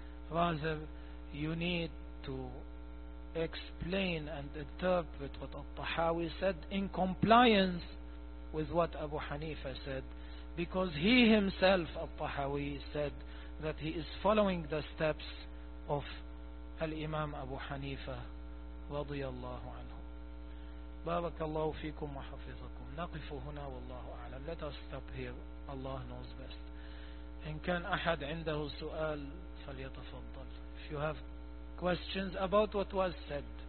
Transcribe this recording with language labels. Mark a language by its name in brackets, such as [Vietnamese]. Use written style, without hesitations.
[English] Rather, you need to explain and interpret what al-Tahawi said in compliance with what Abu Hanifa said, because he himself, al-Tahawi, said that he is following the steps of الإمام أبو حنيفة رضي الله عنه. [Arabic] بارك الله فيكم وحفظكم. نقف هنا والله أعلم. Let us stop here. Allah knows best. إن كان أحد عنده سؤال فليتفضل. [English] If you have questions about what was said.